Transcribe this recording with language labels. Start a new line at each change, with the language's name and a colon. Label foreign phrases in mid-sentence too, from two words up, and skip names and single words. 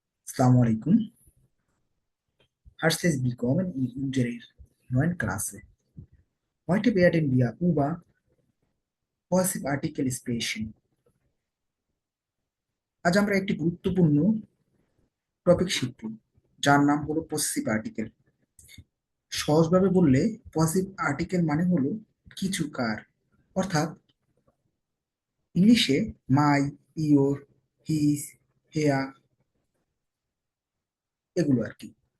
Arabic: السلام عليكم.
German: Herzlich willkommen in unserer neuen Klasse. Heute werden wir über
English: Passive Article
German: sprechen.
Bangla: আজ আমরা একটি গুরুত্বপূর্ণ টপিক শিখব, যার নাম হলো
English: possessive article.
Bangla: সহজভাবে বললে
English: possessive article
Bangla: মানে হলো কিছু কার, অর্থাৎ ইংলিশে
English: my, your, his, her,
Bangla: এগুলো আর কি।